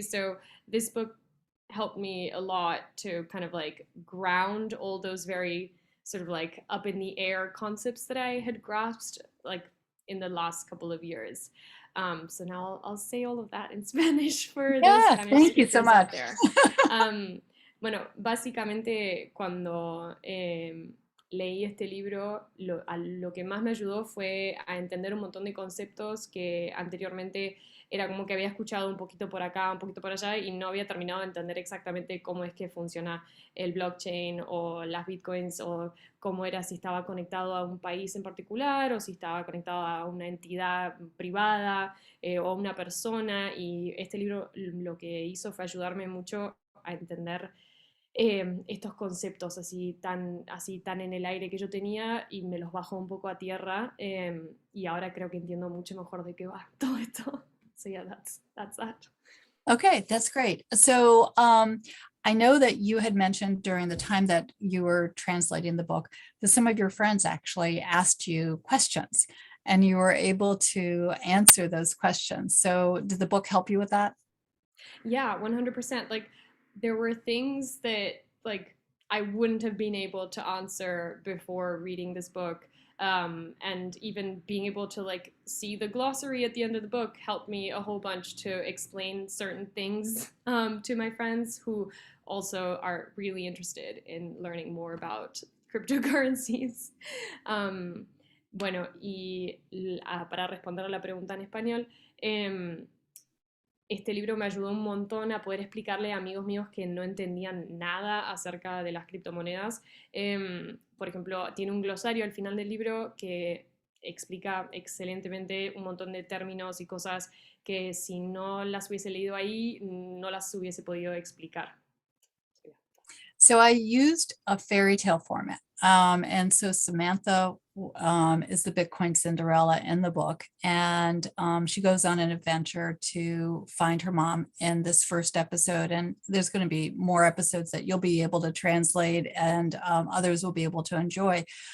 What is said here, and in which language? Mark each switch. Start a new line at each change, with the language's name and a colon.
English: So this book helped me a lot to kind of like ground all those very sort of like up in the air concepts that I had grasped like in the last couple of years. So now I'll say all of that in Spanish for the Yeah, Spanish thank you so speakers out much. there. Um,
Spanish: Bueno, básicamente cuando leí este libro, lo que más me ayudó fue a entender un montón de conceptos que anteriormente era como que había escuchado un poquito por acá, un poquito por allá y no había terminado de entender exactamente cómo es que funciona el blockchain o las bitcoins o cómo era si estaba conectado a un país en particular o si estaba conectado a una entidad privada o a una persona. Y este libro lo que hizo fue ayudarme mucho a entender estos conceptos así tan en el aire que yo tenía y me los bajó un poco a tierra y ahora creo que entiendo mucho mejor de qué va todo esto.
English: So yeah, that's that. Okay, that's great. So I know that you had mentioned during the time that you were translating the book that some of your friends actually asked you questions and you were able to answer those questions. So did the book help you with that? Yeah, 100%. Like there were things that like I wouldn't have been able to answer before reading this book. And even being able to like see the glossary at the end of the book helped me a whole bunch to explain certain things to my friends who also are really interested in learning more about cryptocurrencies.
Spanish: Um, bueno, y para responder a la pregunta en español, este libro me ayudó un montón a poder explicarle a amigos míos que no entendían nada acerca de las criptomonedas. Por ejemplo, tiene un glosario al final del libro que explica excelentemente un montón de términos y cosas que si no las hubiese leído ahí, no las hubiese podido explicar.
English: So I used a fairy tale format. And so Samantha is the Bitcoin Cinderella in the book. And she goes on an adventure to find her mom in this first episode. And there's going to be more episodes that you'll be able to translate and others will be able to enjoy.